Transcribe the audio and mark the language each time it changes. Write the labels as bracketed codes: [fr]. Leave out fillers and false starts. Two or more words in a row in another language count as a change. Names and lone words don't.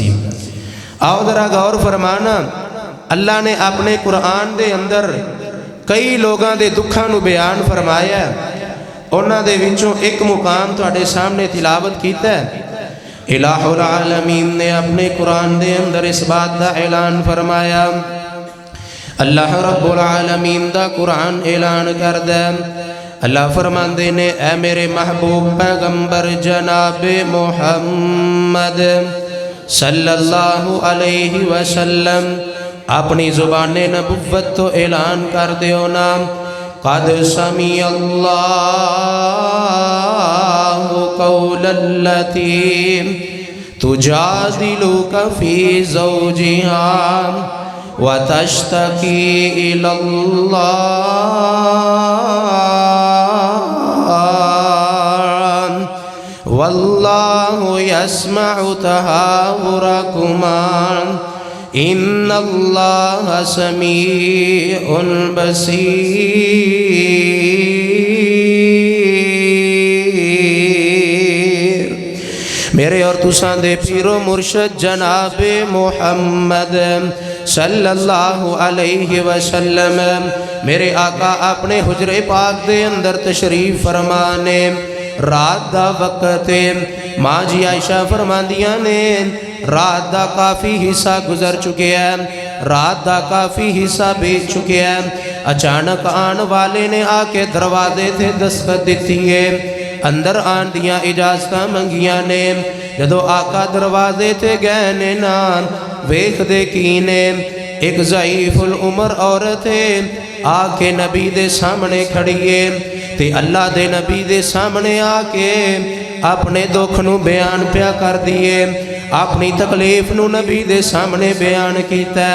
[ur] آؤ ذرا غور فرمانا، اللہ نے اپنے قرآن دے اندر کئی لوگوں کے دکھوں کو بیان فرمایا. [pa] ਉਨ੍ਹਾਂ ਦੇ ਵਿਚੋਂ ਇਕ ਮੁਕਾਮ ਤੁਹਾਡੇ ਸਾਮ੍ਹਣੇ ਤਿਲਾਵਤ ਕੀਤਾ ਹੈ। [ar] إله العالمين [ur] نے اپنے قرآن دے اندر اس بات کا اعلان فرمایا. [pa] ਅੱਲਾਹ [ar] رب العالمين [pa] ਦਾ ਕੁਰਾਨ ਐਲਾਨ ਕਰਦਾ। ਅੱਲਾਹ ਫ਼ਰਮਾਂਦੇ ਨੇ, ਐ ਮੇਰੇ ਮਹਿਬੂਬ ਪੈਗ਼ੰਬਰ ਜਨਾਬ ਮੁਹੰਮਦ [ar] صلى الله عليه وسلم, [pa] ਅਪਣੀ ਜ਼ੁਬਾਨੇ ਨਬੁੱਵਤ ਤੋ ਐਲਾਨ ਕਰ ਦਿਓ ਨਾ। [ar] قد سمع الله قول التي تجادلك في زوجها وتشتكي إلى الله والله يسمع تحاوركما إن الله سميع بصير. [pa] ਮੇਰੇ ਔਰ ਤੁਸਾਂ ਦੇ ਪੀਰੋ ਮੁਰਸ਼ਦ ਜਨਾਬ ਮੁਹੰਮਦ [ar] صلى الله عليه وسلم, [pa] ਮੇਰੇ ਆਕਾ ਅਪਣੇ ਹੁਜਰੇ ਪਾਕ ਦੇ ਅੰਦਰ ਤਸ਼ਰੀਫ਼ ਫ਼ਰਮਾਣੇ। ਰਾਤ ਦਾ ਵਕ਼ਤ ਮਾਂ ਜੀ ਆਇਸ਼ਾ ਫ਼ਰਮਾਂਦੀਆਂ ਨੇ, [ur] رات کا کافی حصہ گزر چکے ہیں، رات کا کافی حصہ بیت چکے ہیں. [pa] ਅਚਾਨਕ ਆਣ ਵਾਲੇ ਨੇ ਆ ਕੇ ਦਰਵਾਜ਼ੇ ਥੇ ਦਸਤਕ ਦੀ ਹੈ, ਅੰਦਰ ਆਣ ਦੀਆਂ ਇਜਾਜ਼ਤ ਮੰਗੀਆ ਨੇ। ਜਦੋਂ ਆਕਾ ਦਰਵਾਜ਼ੇ ਤੇ ਗਏ ਨੇ ਨਾ, ਵੇਖਦੇ ਕੀ ਨੇ ਇਕ ਜ਼ਈਫ਼ੁਲ ਉਮਰ ਔਰਤ ਹੈ ਆ ਕੇ ਨਬੀ ਦੇ ਸਾਮ੍ਹਣੇ ਖੜੀ ਹੈ। ਤੇ ਅੱਲਾਹ ਦੇ ਨਬੀ ਦੇ ਸਾਮ੍ਹਣੇ ਆ ਕੇ ਅਪਣੇ ਦੁਖ ਨੂ ਬਯਾਨ ਪਿਆ ਕਰ ਦਿਏ, ਅਪਣੀ ਤਕਲੀਫ਼ ਨੂ ਨਬੀ ਦੇ ਸਾਮ੍ਹਣੇ ਬਯਾਨ ਕੀਆ।